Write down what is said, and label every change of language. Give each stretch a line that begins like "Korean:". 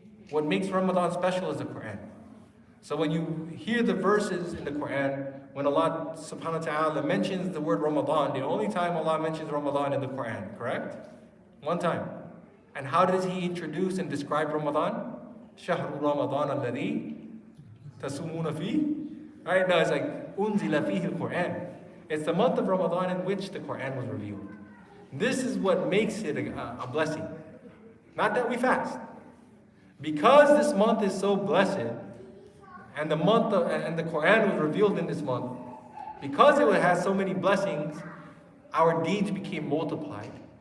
English: What makes Ramadan special is the Quran. So when you hear the verses in the Quran, when Allah subhanahu wa ta'ala mentions the word Ramadan, the only time Allah mentions Ramadan in the Quran, correct? One time. And how does He introduce and describe Ramadan?
Arabic: شهر رمضان الذي تصومون فيه.
English: Right now it's like
Arabic: أنزل فيه القرآن.
English: It's the month of Ramadan in which the Quran was revealed. This is what makes it a blessing. Not that we fast. Because this month is so blessed, and the Quran was revealed in this month, because it has so many blessings, our deeds became multiplied.